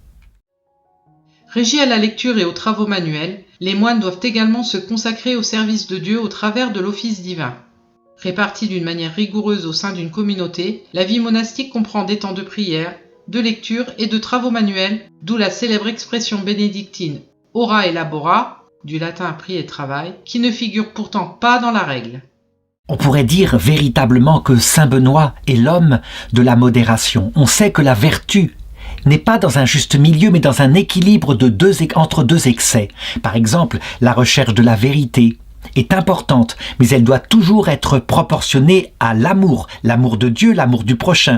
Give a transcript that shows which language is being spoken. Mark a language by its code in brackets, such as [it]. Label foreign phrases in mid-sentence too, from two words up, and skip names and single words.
[fr] Régis à la lecture et aux travaux manuels, les moines doivent également se consacrer au service de Dieu au travers de l'office divin. Répartis d'une manière rigoureuse au sein d'une communauté, la vie monastique comprend des temps de prière, de lecture et de travaux manuels, d'où la célèbre expression bénédictine « [la] ora et labora », [fr] du latin prier et travail, qui ne figure pourtant pas dans la règle. On pourrait dire véritablement que Saint Benoît est l'homme de la modération. On sait que la vertu n'est pas dans un juste milieu, mais dans un équilibre entre deux excès. Par exemple, la recherche de la vérité est importante, mais elle doit toujours être proportionnée à l'amour de Dieu, l'amour du prochain.